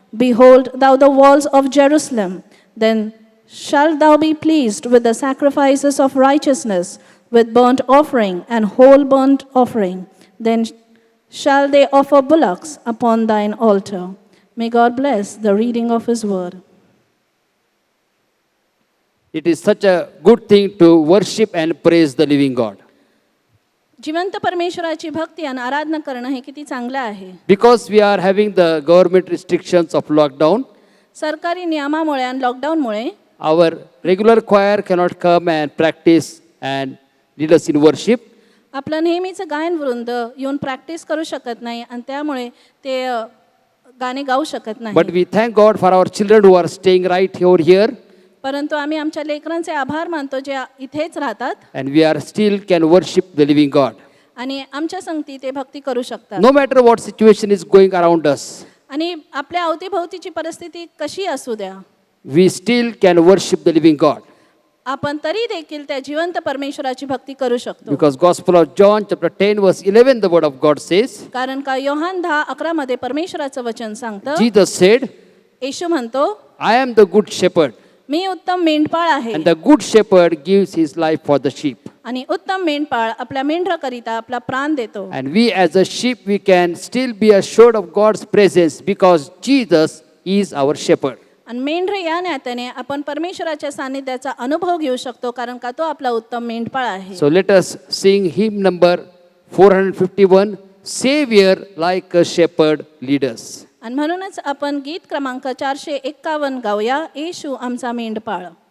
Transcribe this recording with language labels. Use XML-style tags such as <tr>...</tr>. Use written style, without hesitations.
<en>Behold thou the walls of Jerusalem. Then shalt thou be pleased with the sacrifices of righteousness, with burnt offering and whole burnt offering. Then shall they offer bullocks upon thine altar. May God bless the reading of his word. It is such a good thing to worship and praise the living God.</en> <mr>जिवंत परमेश्वराची भक्ती आणि आराधना करणं हे किती चांगलं आहे.</mr> <en>Because we are having the government restrictions of lockdown,</en> <mr>सरकारी नियमामुळे आणि लॉकडाऊनमुळे</mr> <en>our regular choir cannot come and practice and lead us in worship.</en> <mr>आपलं नेहमीचं गायन वृंद येऊन प्रॅक्टिस करू शकत नाही आणि त्यामुळे ते गाणे गाऊ शकत</mr> <en>But</en> <mr>नाही.</mr> <en>we thank God for our children who are staying right over here,</en> <mr>परंतु आम्ही आमच्या लेकरांचे आभार मानतो जे इथेच राहतात</mr> <en>and we are still can worship the living God.</en> <mr>आणि आमच्या संगती ते भक्ती करू शकतात.</mr> <en>No matter what situation is going around us,</en> <mr>आणि आपल्या अवतीभोवतीची परिस्थिती कशी असू द्या,</mr> <en>we still can worship the living God.</en> <mr>आपण तरी देखील त्या जिवंत परमेश्वराची भक्ती करू शकतो.</mr> <en>Because Gospel of John chapter 10 verse 11 the word of God says,</en> <mr>कारण का योहान 10:11 मध्ये परमेश्वराचं वचन सांगतं,</mr> <en>Jesus said,</en> <mr>येशू म्हणतो,</mr> <en>I am the good shepherd,</en> <mr>मी उत्तम मेंढपाळ आहे.</mr> <en>and the good shepherd gives his life for the sheep.</en> <mr>आणि उत्तम मेंढपाळ आपल्या मेंढराकरिता आपला प्राण देतो.</mr> <en>And we as a sheep, we can still be assured of God's presence because Jesus is our shepherd.</en> <mr>आणि मेंढरे या नात्याने आपण परमेश्वराच्या सानिध्याचा अनुभव घेऊ शकतो कारण का तो आपला उत्तम मेंढपाळ आहे.</mr> <en>So let us sing hymn number 451, Savior like a shepherd lead us.</en> <mr>आणि म्हणूनच आपण गीत क्रमांक 451 गाऊया, येशू आमचा मेंढपाळ.</mr>